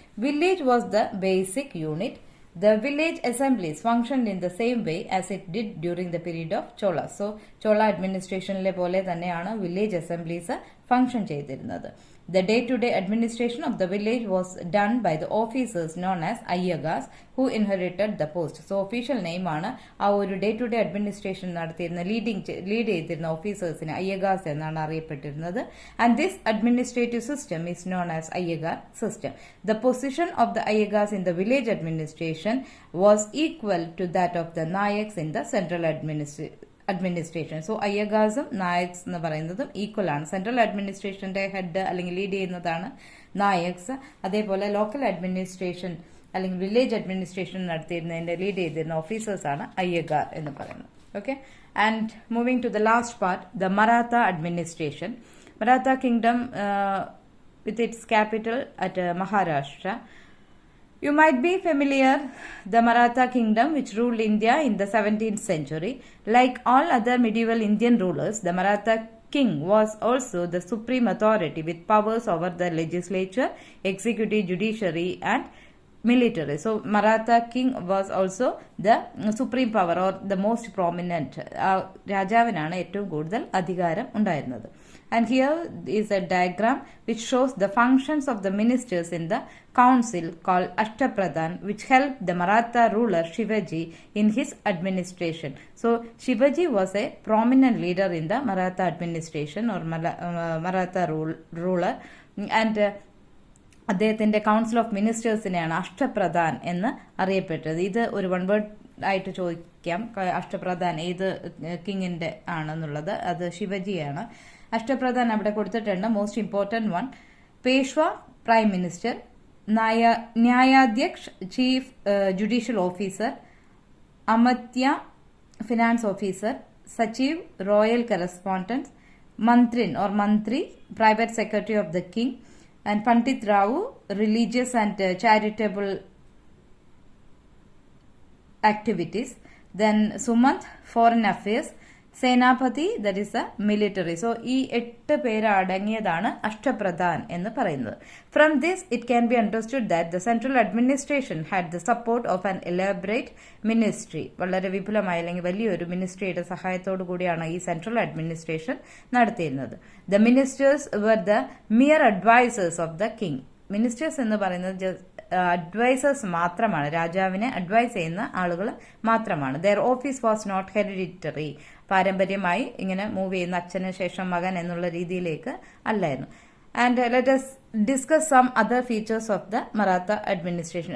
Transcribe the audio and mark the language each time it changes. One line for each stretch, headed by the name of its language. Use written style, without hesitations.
English: Village was the basic unit. The village assemblies functioned in the same way as it did during the period of Chola.
Malayalam: So Chola administrationle പോലെ തന്നെയാണ്
English: village assemblies function
Malayalam: ചെയ്തിരുന്നത്.
English: The day-to-day administration of the village was done by the officers known as Ayyagars who inherited the post. So official name
Malayalam: ആണ് ആ ഒരു
English: day-to-day administration
Malayalam: നടത്തിയിരുന്ന lead ചെയ്തിരുന്ന ഓഫീസേഴ്സിനെ Ayyagars എന്നാണ് അറിയപ്പെട്ടിരുന്നത്.
English: And this administrative system is known as Ayyagar system. The position of the Ayyagars in the village administration was equal to that of the Nayaks in the central administration.
Malayalam: So അയ്യഗാസും നായക്സ് എന്ന് പറയുന്നതും equal ആണ്. Central അഡ്മിനിസ്ട്രേഷന്റെ head അല്ലെങ്കിൽ lead ചെയ്യുന്നതാണ് നായക്സ്. അതേപോലെ local administration അല്ലെങ്കിൽ village administration നടത്തിയിരുന്നതിന്റെ lead ചെയ്തിരുന്ന officers ആണ് അയ്യഗാർ എന്ന് പറയുന്നത്.
English: Okay, and moving to the last part, the Maratha administration. Maratha kingdom with its capital at Maharashtra. You might be familiar the Maratha kingdom which ruled India in the 17th century. Like all other medieval Indian rulers, the Maratha king was also the supreme authority with powers over the legislature, executive, judiciary and military. So Maratha king was also the supreme power or the most prominent.
Malayalam: രാജാവിനാണ് ഏറ്റവും കൂടുതൽ അധികാരം ഉണ്ടായിരുന്നത്.
English: And here is a diagram which shows the functions of the ministers in the council called Ashtapradhan, which helped the Maratha ruler Shivaji in his administration. So Shivaji was a prominent leader in the Maratha administration or Maratha ruler, and
Malayalam: അദ്ദേഹത്തിന്റെ council of മിനിസ്റ്റേഴ്സിനെയാണ് Ashtapradhan എന്ന് അറിയപ്പെട്ടത്. ഇത് ഒരു one word ആയിട്ട് ചോദിക്കാം, അഷ്ടപ്രധാൻ ഏത് കിങ്ങിന്റെ ആണെന്നുള്ളത്. അത് ശിവജിയാണ്. അഷ്ടപ്രധാൻ അവിടെ കൊടുത്തിട്ടുണ്ട്.
English: Most important one: Peshwa prime minister, Nyayadhyaksha chief judicial officer, Amatya finance officer, Sachiv royal correspondent, Mantrin or Mantri private secretary of the king, and Pandit Rao, religious and charitable activities. Then Sumant, foreign affairs. Senapati, that is a military.
Malayalam: So, ഈ 8 പേര് അടങ്ങിയതാണ് അഷ്ടപ്രധാൻ എന്ന് പറയുന്നത്.
English: From this, it can be understood that the central administration had the support of an elaborate ministry.
Malayalam: വളരെ വിപുലമായ അല്ലെങ്കിൽ വലിയൊരു മിനിസ്ട്രിയുടെ സഹായത്തോടു കൂടിയാണ് ഈ സെൻട്രൽ അഡ്മിനിസ്ട്രേഷൻ നടത്തിയിരുന്നത്.
English: The ministers were the mere advisors of the king.
Malayalam: Ministers എന്ന് പറയുന്നത് അഡ്വൈസേഴ്സ് മാത്രമാണ്, രാജാവിനെ അഡ്വൈസ് ചെയ്യുന്ന ആളുകൾ മാത്രമാണ്.
English: Their office was not hereditary.
Malayalam: പാരമ്പര്യമായി ഇങ്ങനെ മൂവ് ചെയ്യുന്ന അച്ഛന് ശേഷം മകൻ എന്നുള്ള രീതിയിലേക്ക് അല്ലായിരുന്നു.
English: And let us discuss some other features of the Maratha administration.